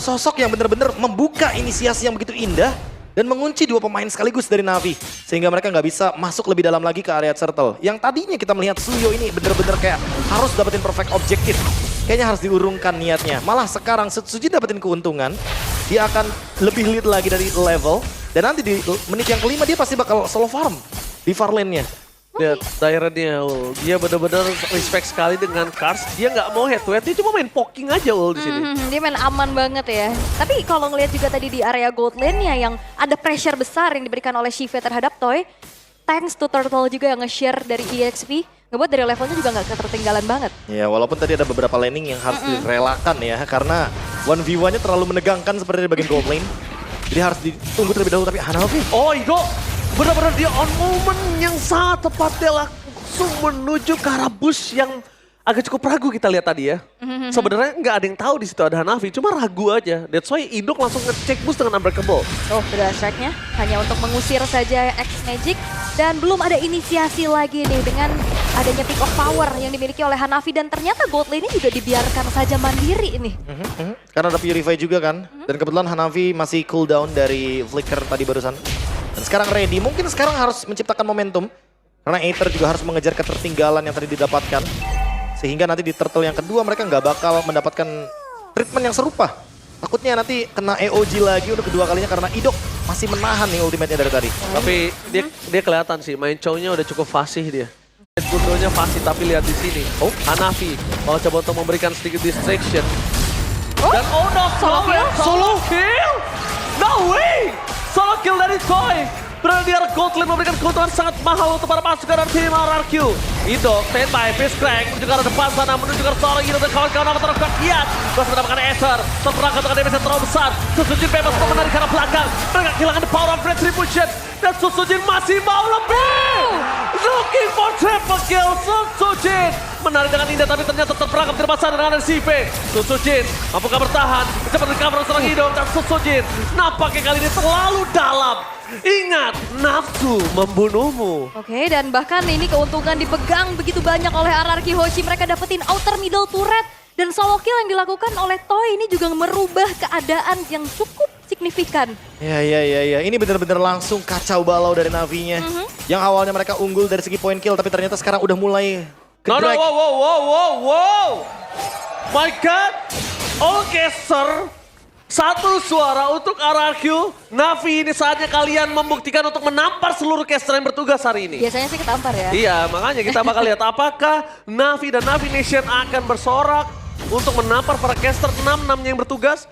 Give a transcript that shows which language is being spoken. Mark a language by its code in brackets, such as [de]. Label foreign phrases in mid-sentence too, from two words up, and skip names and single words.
[id] Satu sosok yang benar-benar membuka inisiasi yang begitu indah dan mengunci dua pemain sekaligus dari Na'Vi sehingga mereka nggak bisa masuk lebih dalam lagi ke area turtle. Yang tadinya kita melihat Suyo ini benar-benar kayak harus dapetin perfect objektif. Kayaknya harus diurungkan niatnya. Malah sekarang Setsuji dapetin keuntungan, dia akan lebih lead lagi dari level dan nanti di menit yang kelima dia pasti bakal [en] solo farm [id] di [en] far lane- [id] nya. Lihat Dairennya, dia benar-benar respect sekali dengan Cars. Dia nggak mau [en] head to head, [id] dia cuma main poking aja di sini. Dia main aman banget ya. Tapi kalau ngelihat juga tadi di area [en] gold lane- [id] nya yang ada pressure besar yang diberikan oleh Shive terhadap Toy. [en] Thanks to [id] Turtle juga yang nge-share dari EXP. Ngebuat dari levelnya juga nggak ketertinggalan banget. Ya walaupun tadi ada beberapa laning yang harus direlakan ya. Karena 1v1-nya terlalu menegangkan seperti di bagian [en] gold lane. [id] Jadi harus ditunggu terlebih dahulu tapi Hanafi. Oh Ido, benar-benar dia [en] on moment [id] yang sangat tepat. Dia langsung menuju ke arah bush yang agak cukup ragu kita lihat tadi ya. Sebenarnya nggak ada yang tahu di situ ada Hanafi, cuma ragu aja. [en] That's why [id] Idok langsung ngecek boost dengan Unbreakable. Oh, sudah strike-nya hanya untuk mengusir saja X-Magic. Dan belum ada inisiasi lagi nih dengan adanya [en] peak of power [id] yang dimiliki oleh Hanafi. Dan ternyata [en] gold lane- [id] nya juga dibiarkan saja mandiri ini. Karena ada Purify juga kan. Dan kebetulan Hanafi masih cooldown dari Flicker tadi barusan. Dan sekarang ready, mungkin sekarang harus menciptakan momentum. Karena Aether juga harus mengejar ketertinggalan yang tadi didapatkan. Sehingga nanti di turtle yang kedua mereka nggak bakal mendapatkan treatment yang serupa. Takutnya nanti kena EOG lagi untuk kedua kalinya karena Idok masih menahan nih ultimate-nya dari tadi. Tapi dia kelihatan sih, main chow-nya udah cukup fasih dia. Gundonya fasih, tapi lihat di sini. Oh, Hanafi kalau coba untuk memberikan sedikit distraction. [en] Dan oh no, solo kill! No way! Solo kill [id] dari Toy. Berada di arah [en] gold lane [id] memberikan keuntungan sangat mahal untuk para pasukan dari tim RRQ. Idok, standby, Fist Crank menuju ke arah depan sana, menuju ke arah seorang Idok dan kawan-kawan apa terus kuat. Lihat, masih mendapatkan Aether. Terperangkap dengan damage yang terlalu besar. Susujin bebas untuk menarik ke arah belakang. Mereka kehilangan [en] the power of retribution. [id] Dan Susujin masih mau lebih. [en] Looking for triple kill, Susujin. [id] Menarik dengan indah tapi ternyata terperangkap di depan sana dengan CV. Susujin, mampukah bertahan? Cepat recover seorang Idok dan Susujin. Nampaknya kali ini terlalu dalam. Ingat, nafsu membunuhmu. Oke, dan bahkan ini keuntungan dipegang begitu banyak oleh RRQ Hoshi. Mereka dapetin [en] outer middle turret. [id] Dan solo kill yang dilakukan oleh Toy ini juga merubah keadaan yang cukup signifikan. Ya. Ini benar-benar langsung kacau balau dari Navi-nya. Yang awalnya mereka unggul dari segi [en] point kill, [id] tapi ternyata sekarang udah mulai No, ke-drag. [en] wow. My God, orkester. [id] Satu suara untuk RRQ. Navi, ini saatnya kalian membuktikan untuk menampar seluruh caster yang bertugas hari ini. Biasanya sih ketampar ya. Iya, makanya kita bakal lihat apakah Navi dan Navi Nation akan bersorak untuk menampar para caster 6-6 yang bertugas.